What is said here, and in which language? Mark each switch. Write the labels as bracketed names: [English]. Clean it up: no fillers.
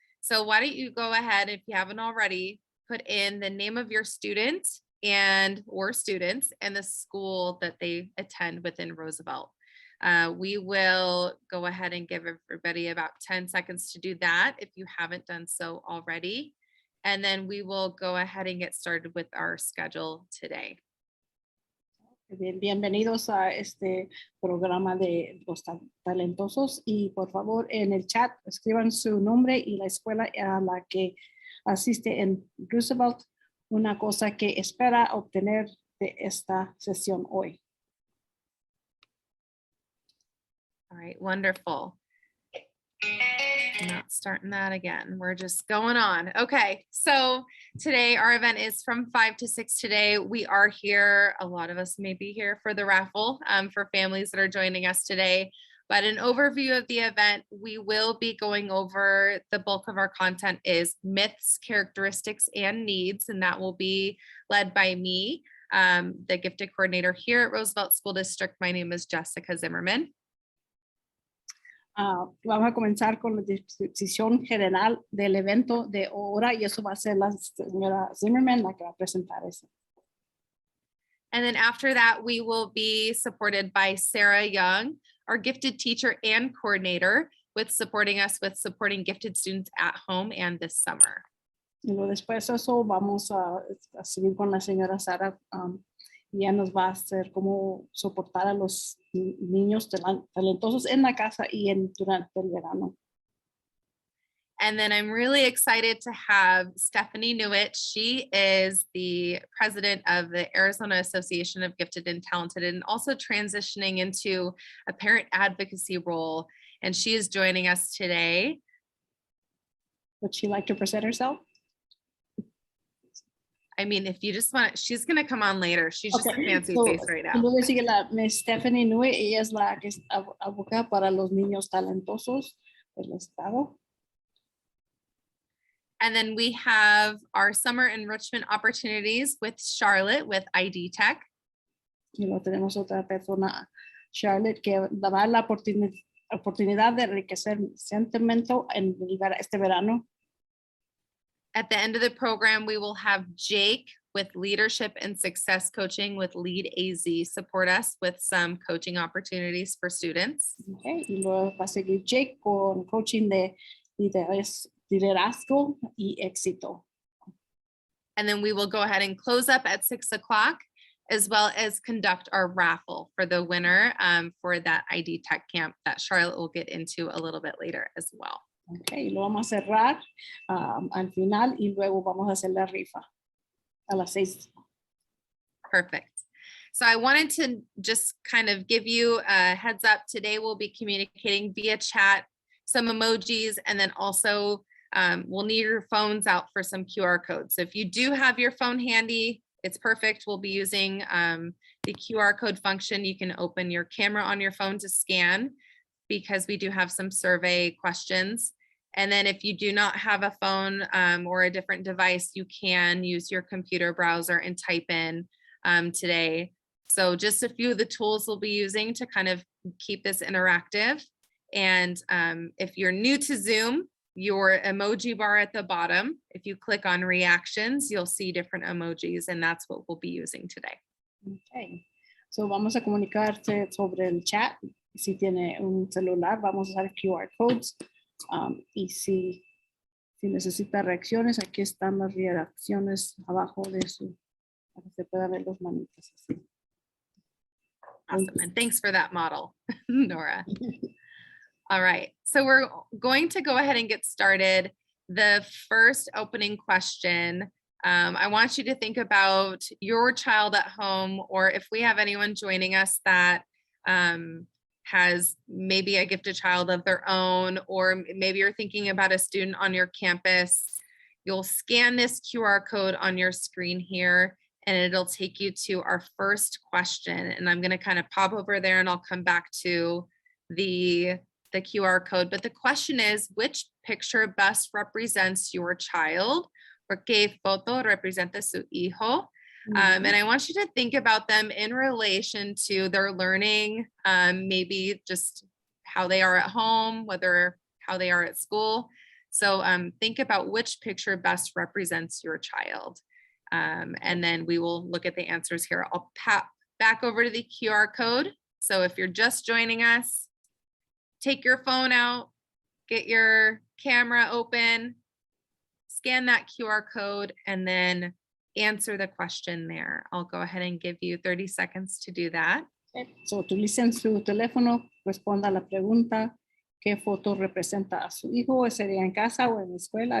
[English] So why don't you go ahead, if you haven't already, put in the name of your student or students and the school that they attend within Roosevelt. We will go ahead and give everybody about 10 seconds to do that if you haven't done so already. And then we will go ahead and get started with our schedule today. [Spanish] Bienvenidos a este programa de los talentosos y por favor en el chat escriban su nombre y la escuela a la que asiste en Roosevelt, una cosa que espera obtener de esta sesión hoy. [English] All right, wonderful. Not starting that again. We're just going on. Okay, so today our event is from 5 to 6 today. We are here, a lot of us may be here for the raffle for families that are joining us today. But an overview of the event, we will be going over the bulk of our content is myths, characteristics, and needs, and that will be led by me, the gifted coordinator here at Roosevelt School District. My name is Jessica Zimmerman. [Spanish] Vamos a comenzar con la descripción general del evento de ahora y eso va a ser la señora Zimmerman la que va a presentar eso. [English] And then after that, we will be supported by Sarah Young, our gifted teacher and coordinator, with supporting us with supporting gifted students at home and this summer. [Spanish] Y luego después de eso vamos a seguir con la señora Sara. Y ella nos va a hacer cómo soportar a los niños talentosos en la casa y durante el verano. [English] And then I'm really excited to have Stephanie Newitt. She is the president of the Arizona Association of Gifted and Talented and also transitioning into a parent advocacy role. And she is joining us today. Would she like to present herself? I mean, if you just want, she's going to come on later. She's just a fancy face right now. [Spanish] Luego sigue la Miss Stephanie Nui, ella es la que es abogada para los niños talentosos del estado. [English] And then we have our summer enrichment opportunities with Charlotte with ID Tech. [Spanish] Y luego tenemos otra persona, Charlotte, que dará la oportunidad de enriquecer sentimiento en este verano. [English] At the end of the program, we will have Jake with leadership and success coaching with Lead AZ support us with some coaching opportunities for students. Okay. [Spanish] Y luego va a seguir Jake con coaching de liderazgo y éxito. [English] And then we will go ahead and close up at 6 o'clock, as well as conduct our raffle for the winner for that ID Tech camp that Charlotte will get into a little bit later as well. [Spanish] Okay, lo vamos a cerrar al final y luego vamos a hacer la rifa a las 6. [English] Perfect. So I wanted to just kind of give you a heads up. Today we'll be communicating via chat, some emojis, and then also we'll need your phones out for some QR codes. So if you do have your phone handy, it's perfect. We'll be using the QR code function. You can open your camera on your phone to scan, because we do have some survey questions. And then if you do not have a phone or a different device, you can use your computer browser and type in today. So just a few of the tools we'll be using to kind of keep this interactive. And if you're new to Zoom, your emoji bar at the bottom, if you click on reactions, you'll see different emojis, and that's what we'll be using today. Okay. So [Spanish] vamos a comunicarte sobre el chat. Si tiene un celular, vamos a usar QR codes. Y si necesita reacciones, aquí están las reacciones abajo de su, para que se pueda ver los manitas así. [English] Awesome, and thanks for that model, Nora. All right, so we're going to go ahead and get started. the first opening question, I want you to think about your child at home, or if we have anyone joining us that has maybe a gifted child of their own, or maybe you're thinking about a student on your campus. You'll scan this QR code on your screen here, and it'll take you to our first question. And I'm going to kind of pop over there and I'll come back to the QR code. But the question is, which picture best represents your child? [Spanish] Porque foto representa su hijo. [English] And I want you to think about them in relation to their learning, maybe just how they are at home, how they are at school. So think about which picture best represents your child. And then we will look at the answers here. I'll pop back over to the QR code. So if you're just joining us, take your phone out, get your camera open, scan that QR code, and then answer the question there. I'll go ahead and give you 30 seconds to do that. Okay. [Spanish] So utilicen su teléfono, responda a la pregunta, ¿qué foto representa a su hijo? ¿Sería en casa o en la escuela?